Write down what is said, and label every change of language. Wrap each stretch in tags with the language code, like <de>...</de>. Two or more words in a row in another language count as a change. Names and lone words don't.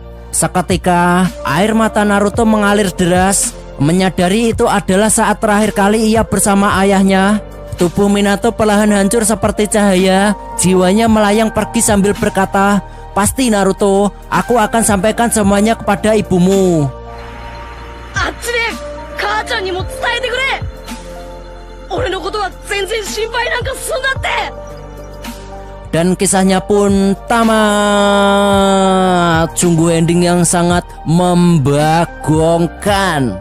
<id>Seketika air mata Naruto mengalir deras. Menyadari itu adalah saat terakhir kali ia bersama ayahnya. Tubuh Minato perlahan hancur seperti cahaya. Jiwanya melayang pergi sambil berkata, "Pasti Naruto, aku akan sampaikan semuanya kepada ibumu."</id> <ja>あっちで母ちゃんにも伝えてくれ。俺のことは全然心配なんかすんなって。</ja> <id>Dan kisahnya pun tamat. Sungguh ending yang sangat membagongkan.</id>